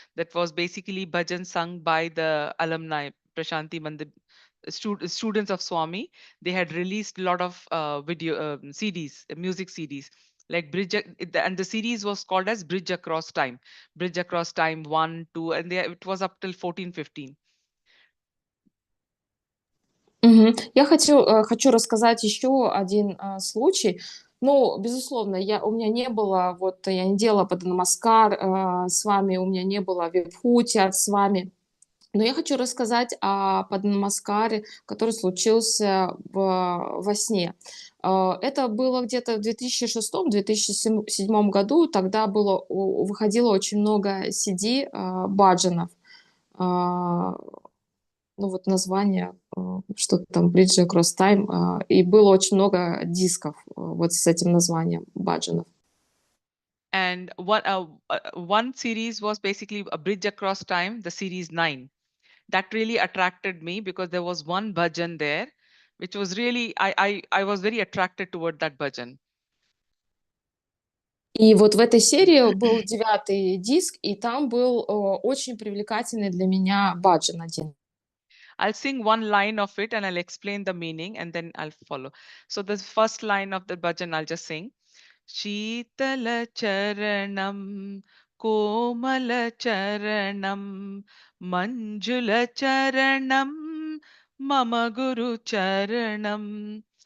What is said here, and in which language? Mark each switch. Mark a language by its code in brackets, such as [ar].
[en] That was basically bhajan sung by the alumni, Prashanti Mandir students of Swami. They had released a lot of video CDs, music CDs. Like and the series was called as Bridge Across Time, Bridge Across Time 1, 2, and it was up till 14, 15. Мгм. [ru] Я хочу рассказать еще один случай. Ну, безусловно, у меня не было, вот я не делала Паданамаскар с вами, у меня не было Вибхути с вами. Но я хочу рассказать о Паданамаскаре, который случился во сне. Это было где-то в 2006-2007 году. Тогда выходило очень много CD баджанов. А, ну вот название, что-то там Bridge Across Time, и было очень много дисков вот с этим названием баджанов. [en] And one series was basically a Bridge Across Time, the series 9. That really attracted me because there was one bhajan there, which was really I was very attracted toward that bhajan. [ru] И вот в этой серии был 9-й диск, и там был очень привлекательный для меня баджан один. [en] I'll sing one line of it and I'll explain the meaning and then I'll follow. So the first line of the bhajan I'll just sing. [sa] Sheetala charanam komala charanam manjula charanam mama guru charanam.